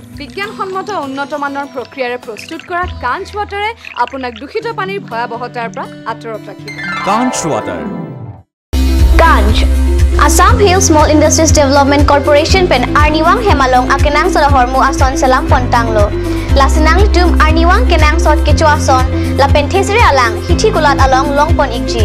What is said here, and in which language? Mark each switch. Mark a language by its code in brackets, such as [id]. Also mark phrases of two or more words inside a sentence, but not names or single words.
[as] বিজ্ঞানসন্মত উন্নত মানৰ প্ৰক্ৰিয়াৰে প্ৰস্তুত কৰা কাঞ্চ ৱাটাৰে আপোনাক দূষিত পানীৰ ভয়াৱহতাৰ পৰা আঁতৰত ৰাখিব। কাঞ্চ ৱাটাৰ। [mjw] কাঞ্চ Assam Hill Small Industries Development Corporation pen Arniwang Hemalong akenang sa hormu ason selam pontanglo. Lasinang tum Arniwang kenang sot kecu ason la penthesiri alang hithi kulat along longpon ikji.